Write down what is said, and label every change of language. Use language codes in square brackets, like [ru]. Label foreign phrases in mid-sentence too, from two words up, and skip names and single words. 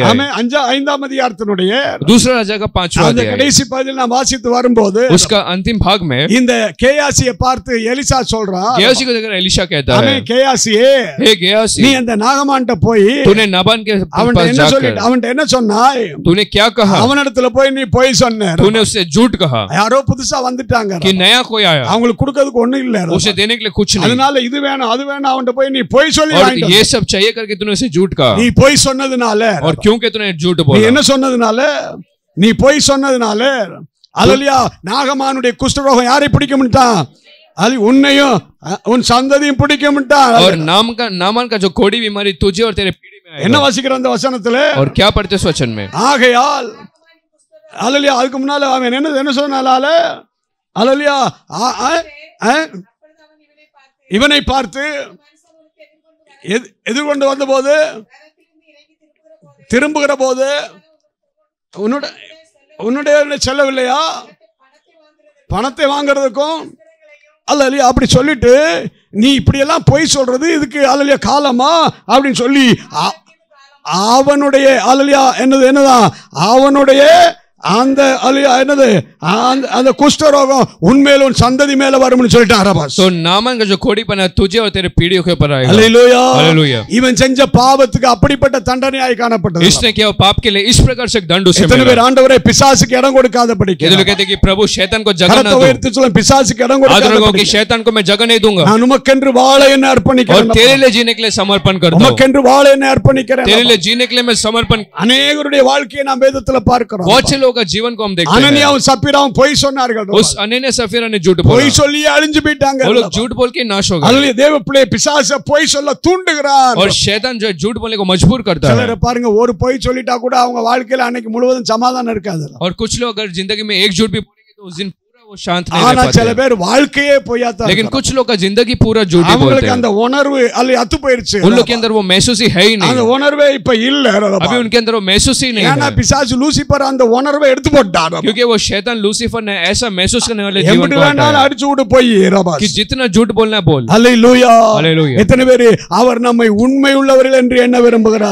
[ta] ஆமென், 5ஆம் அதிகாரத்தினுடைய [hi] दूसरा राजा का 5वां [ta] அந்த [hi] अध्याय, [ta] கடைசி பகுதியில் நாம் வாசித்து வரும்போது [hi] उसका अंतिम भाग में [ta] இந்த கேயாசியை பார்த்து எலிசா சொல்றான், [hi] गेहाजी को देखकर एलीशा कहता है, [ta] ஆமென், கேயாசியே, [hi] हे गेहाजी, [ta] நீ அந்த நாகமான்ட்ட போய் [hi] तूने नाबान के [ta] அவன்ட்ட [hi] पास [ta] என்ன [hi] जाकर [ta] சொல்லிட்டு அவன்ட்ட என்ன சொன்னாய்? [hi] तूने क्या कहा? [ta] அவனிடத்துல போய் நீ பொய் சொன்ன. [hi] तूने उससे झूठ कहा [ta] யாரோ புதுசா வந்துட்டாங்க, [hi] कि नया कोई आया, [ta] அவங்களுக்கு கொடுக்கிறதுக்கு ஒண்ணும் இல்ல, [hi] उसे देने के लिए कुछ नहीं, [ta] அதனால இது வேணும் அது வேணும் அவன்ட்ட போய் நீ பொய் சொல்லி [hi] और [ta] வாங்கிட்டு [hi] ये सब चाहिए करके तूने उसे झूठ कहा। [ta] நீ பொய் சொன்னதுனால, [hi] और क्योंकि तूने झूठ [ta] நீ [hi] बोला, [ta] என்ன சொன்னதுனால, நீ பொய் சொன்னதுனால, அல்லேலூயா, நாகமானுடைய குஷ்டரோகம் யாரை பிடிக்கும்ட்டான்? அது உன்னையும் உன் சந்ததியும் பிடிக்கும்ட்டான். [hi] और नामान का जो कोड़ी बीमारी तुझे और तेरे पीढ़ी में [ta] என்ன [hi] आएगा। [ta] வாசிக்கிற அந்த வசனத்துல? [hi] और क्या पढ़ते इस वचन में? [ta] ஆகையால் அல்லேலூயா, அதுக்கு முன்னால அவன் என்ன சொன்னால, அல்லேலூயா, இவனை பார்த்து எதிர்கொண்டு வந்தபோது, திரும்புகிற போது உன்னுடைய செல்லவில்லையா பணத்தை வாங்குறதுக்கும்? அல்லேலூயா, அப்படி சொல்லிட்டு நீ இப்படி எல்லாம் பொய் சொல்றது இதுக்கு அல்லேலூயா காலமா அப்படின்னு சொல்லி அவனுடைய அல்லேலூயா என்னதான் அவனுடைய அந்த அல்லேலூயா என்னது அந்த குஷ்டரோகம் உன்மேல உன் சந்ததி மேல வரும்னு சொல்லிட்டான் அரபாஸ். [hi] तो नामान का जो कोड़ी बना तुझे और तेरे पीढ़ियों के ऊपर आएगा। [ta] அல்லேலூயா, [hi] हालेलुया। [ta] இவன் செஞ்ச பாவத்துக்கு அப்படிப்பட்ட தண்டனையாய் காணப்பட்டது. [hi] इसने किया पाप के लिए इस प्रकार से दंड उसे [ta] எத்தனை [hi] मिला। [ta] பேர் ஆண்டவரே பிசாசுக்கு இடம் கொடுக்காதபடிக்கு [hi] ये लोग कहते हैं कि प्रभु शैतान को जगह [ta] கரத்தை [hi] ना [ta] உயர்த்தி சொல்லுங்க, பிசாசுக்கு இடம் [hi] दो। आदरणीय कि [ta] கொடுக்காதபடிக்கு [hi] शैतान को मैं जगह नहीं दूंगा [ta] நான் உமக்கென்று வாழ என்ன [hi] और [ta] அர்ப்பணிக்கிறேன், [hi] तेरे लिए जीने के लिए समर्पण करता हूं। [ta] உமக்கென்று வாழ என்ன அர்ப்பணிக்கிறேன். [hi] तेरे लिए जीने के लिए मैं समर्पण। [ta] அநேகருடைய வாழ்க்கையை நாம் வேதத்துல பார்க்கிறோம். [hi] बहुत से लोगों का जीवन को हम देखते हैं। [ta] அனனியாவும் சப்பீராவும் பொய் சொன்னார்கள். [hi] उस अनन्या सफीरा ने झूठ बोला, [ta] பொய் சொல்லி அழிஞ்சு போயிட்டாங்க. [hi] वो लोग झूठ बोल के नाश हो गए। [ta] அல்லேலூயா, தேவ பிள்ளை பிசாசு பொய் சொல்ல தூண்டுகிறான். [hi] और शैतान जो है झूठ बोलने को मजबूर करता है। [ta] சிலரை பாருங்க, ஒரு பொய் சொல்லிட்டா கூட அவங்க வாழ்க்கையில அன்னைக்கு முழுவதும் சமாதானம் இருக்காது. [hi] और कुछ लोग अगर जिंदगी में एक झूठ भी बोलेंगे तो उस दिन वो शांत नहीं [ta] ஆனா [hi] रह [ta] சில [hi] पाते। [ta] பேர் வாழ்க்கையே பொய்யாத்தான். [hi] लेकिन कुछ लोग का जिंदगी पूरा झूठ ही बोलते [ta] அவங்களுக்கு [hi] हैं। [ta] அந்த உணர்வு அல்ல அத்து போயிருச்சு. [hi] उन लोग के अंदर वो महसूस ही है ही [ta] அந்த [hi] नहीं। [ta] உணர்வே இப்ப இல்ல. [hi] अभी उनके अंदर वो महसूस ही नहीं [ta] ஏன்னா [hi] है, [ta] பிசாசு லூசிபர் அந்த உணர்வை எடுத்து போட்டான். [hi] क्योंकि वो शैतान लूसीफर ने ऐसा महसूस करने वाले जीवन [ta] எப்படி [hi] को [ta] வேணாலும் [hi] हटाया [ta] அடிச்சு விடு போய் ரபாஸ். [hi] कि जितना झूठ बोलना बोल। [ta] அல்லேலூயா, [hi] हालेलुया। [ta] எத்தனை பேர் அவர் நம்மை உண்மை உள்ளவர்கள் என்று எண்ண விரும்புகிறார்?